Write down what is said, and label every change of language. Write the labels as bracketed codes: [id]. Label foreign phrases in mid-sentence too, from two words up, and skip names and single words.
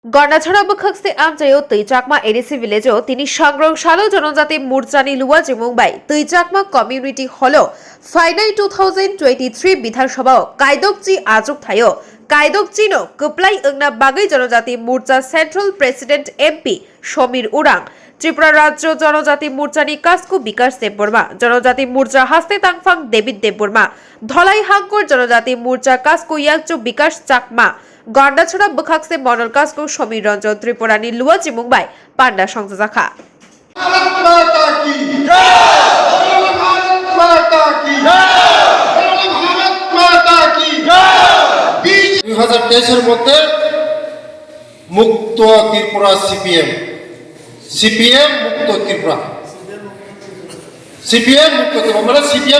[trp] गणाछड़ा बखक्से आमचायो तैचाकमा एडिसी विलेजो तिनी सांग्रंशालो जनजाति मोर्चानी लुआ जिमुंबाई तैचाकमा कम्युनिटी हलो फाइनाल 2023 विधानसभा कायदकची आजुक थायो कायदकचीनो कप्लाई अंगना बागै जनजाति मोर्चा सेंट्रल प्रेसिडेंट एमपी समीर उरांग त्रिपुरा राज्य जनजाति मोर्चानी कास्कु विकास देबबर्मा जनजाति मोर्चा हास्ते तांगफां डेविड देबबर्मा धलाई हांकर जनजाति मोर्चा कास्कु याकचो विकास चाकमा गंडाछड़ा बखाक्से मॉडल कास्को समीर रंजन त्रिपुरानी लुआ जिमुंबाई पांडा संजाखा [bn] মধ্যে মুক্ত ত্রিপুরা সিপিএম মুক্ত ত্রিপুরা সিপিএম মুক্ত ত্রিপুরা মানে সিপিএম